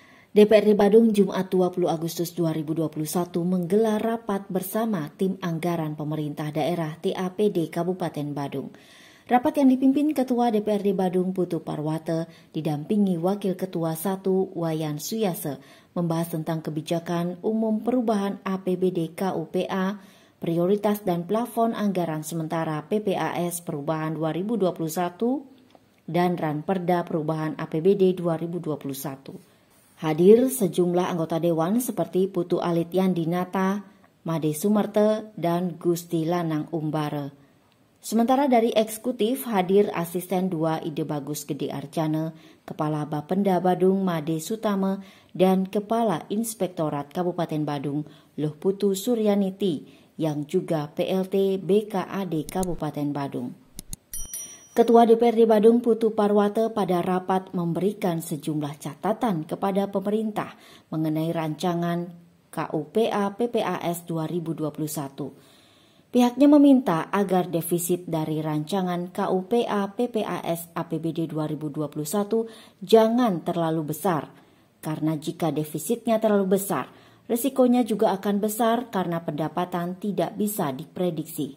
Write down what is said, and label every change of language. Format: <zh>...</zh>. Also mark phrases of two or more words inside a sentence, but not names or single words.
<id>DPRD Badung Jumat 20 Agustus 2021 menggelar rapat bersama tim anggaran pemerintah daerah TAPD Kabupaten Badung. Rapat yang dipimpin Ketua DPRD Badung Putu Parwate didampingi Wakil Ketua 1 Wayan Suyase membahas tentang kebijakan umum perubahan APBD KUPA, prioritas dan plafon anggaran sementara PPAS perubahan 2021 dan Ranperda perubahan APBD 2021. Hadir sejumlah anggota dewan seperti Putu Alit Yandinata, Made Sumerte, dan Gusti Lanang Umbare. Sementara dari eksekutif hadir Asisten 2 Ide Bagus Gede Arjana, Kepala Bapenda Badung Made Sutame, dan Kepala Inspektorat Kabupaten Badung Luh Putu Suryaniti yang juga PLT BKAD Kabupaten Badung. Ketua DPRD Badung Putu Parwate pada rapat memberikan sejumlah catatan kepada pemerintah mengenai rancangan KUPA PPAS 2021. Pihaknya meminta agar defisit dari rancangan KUPA PPAS APBD 2021 jangan terlalu besar, karena jika defisitnya terlalu besar, risikonya juga akan besar karena pendapatan tidak bisa diprediksi.</id>